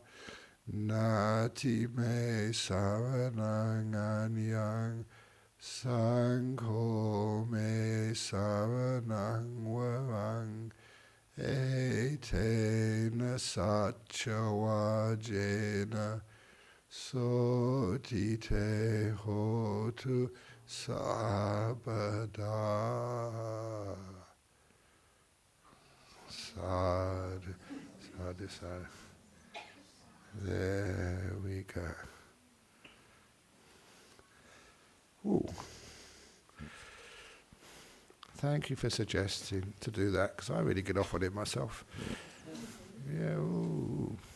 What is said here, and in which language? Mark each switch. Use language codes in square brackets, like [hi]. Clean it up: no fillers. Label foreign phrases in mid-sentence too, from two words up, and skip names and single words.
[pi] Nati me saranang anyang, Sangho me saranang varang, etena satchavajena, soti te hotu sabada. Sadhu, sadhu, sadhu. [en] There we go. Ooh. Thank you for suggesting to do that, because I really get off on it myself. Yeah. Ooh.